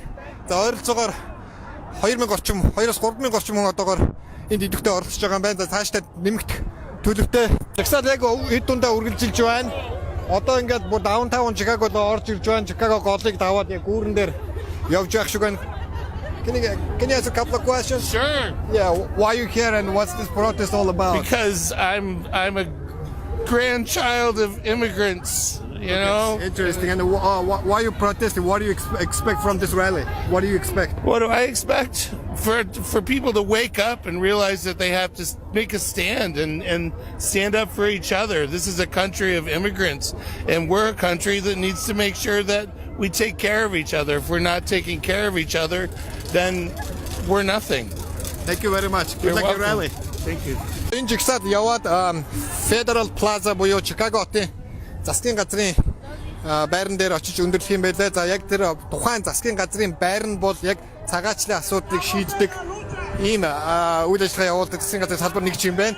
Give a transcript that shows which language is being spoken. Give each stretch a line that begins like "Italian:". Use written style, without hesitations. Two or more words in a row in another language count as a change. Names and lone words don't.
Mongolian: За ойролцоогоор 2000 орчим 2-3000 орчим хүн одоогоор энд идэвхтэй оролцож байгаа юм байна. За цаашдаа нэмэгдэх төлөвтэй. Жагсаал яг хэд дундаа үргэлжилж байна. Одоо ингээд бүр даунтаун Чикагод орж ирж байна. Чикаго голыг даваад яг гүүрэн дээр явж байх шиг байна.
English: Can you ask a couple of questions? Sure. Yeah, why are you here and what's this protest all about? Because I'm a grandchild of immigrants. You know. Interesting. And why are you protesting? What do you expect from this rally? What do you expect? What do I expect? For people to wake up and realize that they have to make a stand and stand up for each other. This is a country of immigrants, and we're a country that needs to make sure that we take care of each other. If we're not taking care of each other, then we're nothing. Thank you very much. Good You're luck welcome. your rally. Thank you.
Mongolian: Энэ жигсаад яваад Federal Plaza буюу Чикаго хотын засгийн газрын байран дээр очиж өндөрлөх юм байлаа. За яг тэр тухайн засгийн газрын байр нь бол яг цагаачлалын асуудлыг шийддэг ийм үйл ажиллагаа явуулдаг засгийн газрын салбар нэг юм байна.